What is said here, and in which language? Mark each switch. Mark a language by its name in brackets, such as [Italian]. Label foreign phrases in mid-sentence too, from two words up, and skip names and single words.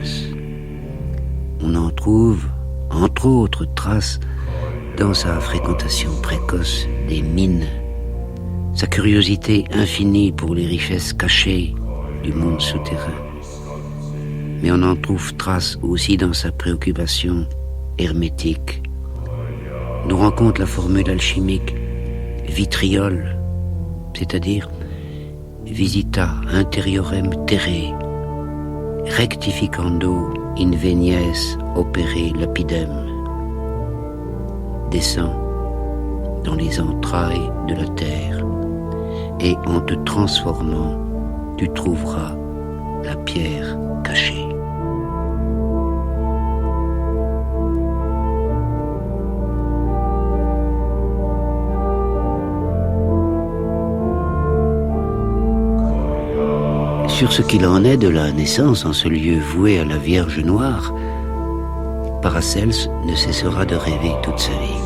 [French] On en trouve, entre autres traces, dans sa fréquentation précoce des mines, sa curiosité infinie pour les richesses cachées du monde souterrain. Mais on en trouve trace aussi dans sa préoccupation hermétique. Nous rencontre la formule alchimique vitriol, c'est-à-dire [Latin] visita interiorem terrae, rectificando in venies opere lapidem. [French] Descends dans les entrailles de la terre, et en te transformant, tu trouveras la pierre cachée. Sur ce qu'il en est de la naissance en ce lieu voué à la Vierge Noire, Paracelse ne cessera de rêver toute sa vie.